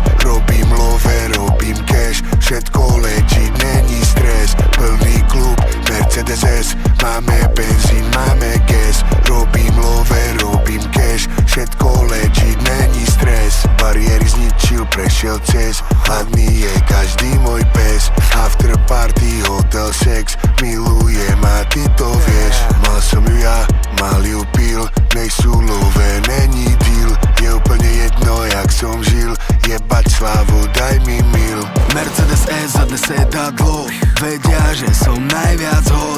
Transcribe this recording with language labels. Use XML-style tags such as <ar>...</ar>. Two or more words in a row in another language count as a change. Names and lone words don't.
<sk>Robím love, robím cash, všetko legit, není stres. Plný klub, Mercedes S, máme benzín, máme gas. Robím love, robím cash, všetko legit, není stres. Bariéry zničil, prešiel cez, hladný je každý môj pes.</sk> <en>After party, hotel, sex,</en> <sk>milujem a ty to vieš. Mal som ju ja, mal ju pil, nejsú love, není deal. Je úplne jedno, jak som žil, jebať slávu, daj mi mil. Mercedes S za sedadlo, vedia, že som najviac hot.</sk>